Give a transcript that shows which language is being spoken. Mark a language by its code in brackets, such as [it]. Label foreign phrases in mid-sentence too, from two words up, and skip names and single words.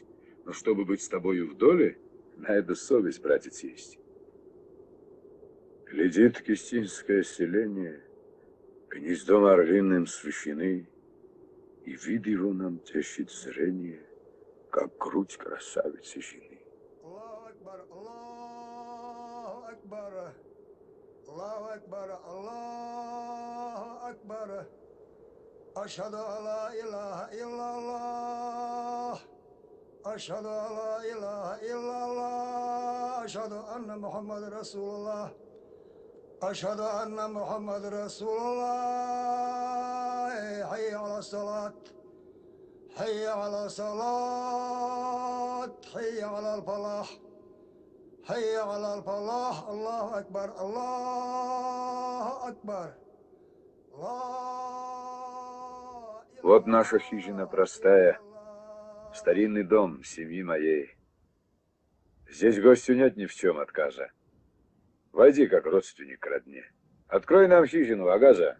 [ru] Но чтобы быть с тобою в доле, на это совесть, братец, есть. Глядит Кистинское селение, гнездом орлиным священы, и вид его нам тешит зрение, как грудь красавицы жены. [ar] الله أكبر، الله أكبر، الله أكبر، الله أكبر. أشهد أن لا إله إلا الله. أشهد أن لا إله إلا الله. أشهد أن محمدا رسول الله. أشهد أن محمدا رسول الله. حي على الصلاة. حي على الصلاة حي على الفلاح حي على الفلاح الله أكبر الله أكبر [ru] Вот наша хижина простая, старинный дом семьи моей. Здесь гостю нет ни в чем отказа. Войди, как родственник к родне. Открой нам хижину, Агаза.